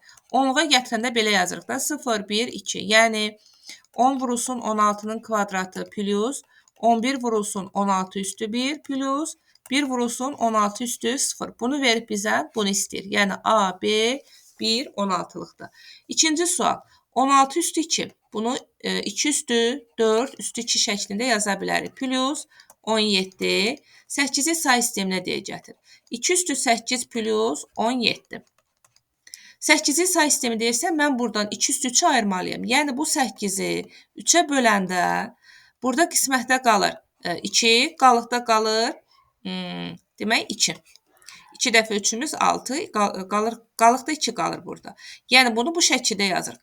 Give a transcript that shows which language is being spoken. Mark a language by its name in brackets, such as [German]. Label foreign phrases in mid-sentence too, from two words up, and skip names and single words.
[Azerbaijani] 10-luğa gətirəndə belə yazırıq da 0, 1, 2. Yəni 10 vurulsun 16-nın kvadratı plus 11 vurulsun 16 üstü 1 plus 1 vurulsun 16 üstü 0. Bunu verib bizə bunu istəyir. Yəni A, B, 1, 16-lıqda. İkinci sual. 16 üstü 2. Bunu 2 üstü 4 üstü 2 şəklində yaza bilərik. Plus 17. 8-i say sisteminə deyə gətir. 2 üstü 8 plus 17. 8-i say sistemi deyirsə, mən buradan 2 üstü 3-ü ayırmalıyım. Yəni bu 8-i 3-ə böləndə burada qismətdə qalır 2, qalıqda qalır demək 2. 2 dəfə 3-ümüz 6, qalıqda 2 qalır burada. Yəni bunu bu şəkildə yazırıq.